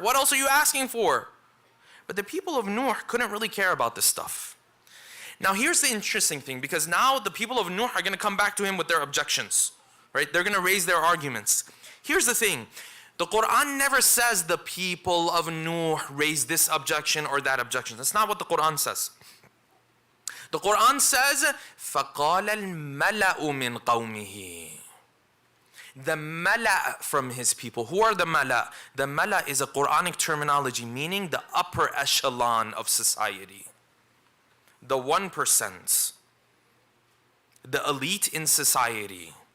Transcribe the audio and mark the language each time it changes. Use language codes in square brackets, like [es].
[en] What else are you asking for? But the people of Nuh couldn't really care about this stuff. Now here's the interesting thing, because now the people of Nuh are going to come back to him with their objections. Right? They're going to raise their arguments. Here's the thing. The Quran never says the people of Nuh raised this objection or that objection. That's not what the Quran says. The Quran says, [ar] فَقَالَ الْمَلَأُ مِنْ قَوْمِهِ. [en] The mala from his people. Who are the mala? The mala is a Quranic terminology meaning the upper echelon of society. The 1%. The elite in society.